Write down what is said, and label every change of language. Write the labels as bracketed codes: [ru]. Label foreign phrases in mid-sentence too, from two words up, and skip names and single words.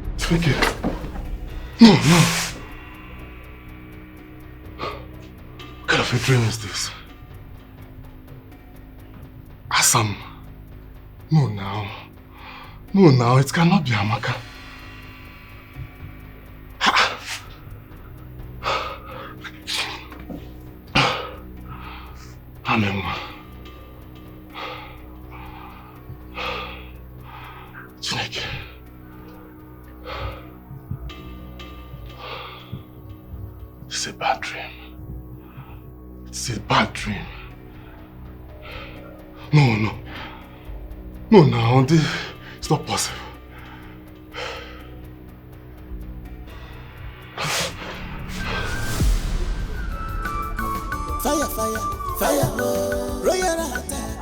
[en] Vicky. No, no. What kind of a dream is this? Asam. No, now. No, now. It cannot be Amaka. Amen. Dikeh. It's a bad dream. It's a bad dream. No, no. No, now. It's not possible. Fire, fire, fire, royal attack.